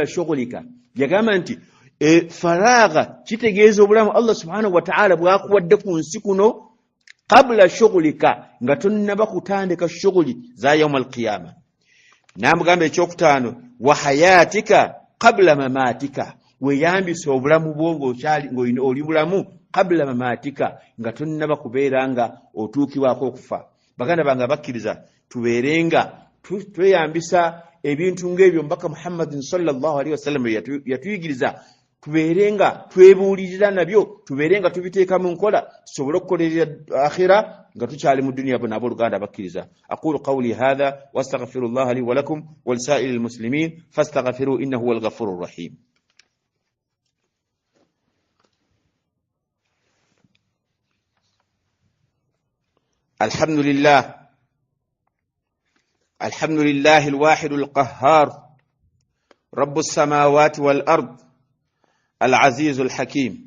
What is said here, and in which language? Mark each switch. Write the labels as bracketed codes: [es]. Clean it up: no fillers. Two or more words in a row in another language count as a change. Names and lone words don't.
[lg] shughulika yagamba nti faragha kitegeeza obulamu [ar] الله سبحانه وتعالى [lg] bw'akuwadde ku nsi kuno kabula shughulika nga tonnaba kutandika shughuli za [ar] يوم القيامة [lg] n'amugamba ekyokutaano [ar] وحياتك قبل مماتك [lg] weyambise obulamu bwo ng'oli bulamu [ar] قبل مماتك [lg] nga tonnaba kubeera nga otuukibwako okufa. Baganda bange abakkiriza tubeerenga tweyambisa ebintu ng'ebyo Mbaka Muhammadin [ar] صلى الله عليه وسلم [lg] yatuyigiriza, tubeerenga twebuulirira nabyo, tubeerenga tubiteeka mu nkola tusobole okukolerera akhira nga tukyali mu dunya nabo oluganda abakkiriza. [ar] أقول قولي هذا وأستغفر الله لي ولكم ولسائر المسلمين فاستغفروه إنه هو الغفور الرحيم. الحمد لله الواحد القهار رب السماوات والأرض العزيز الحكيم.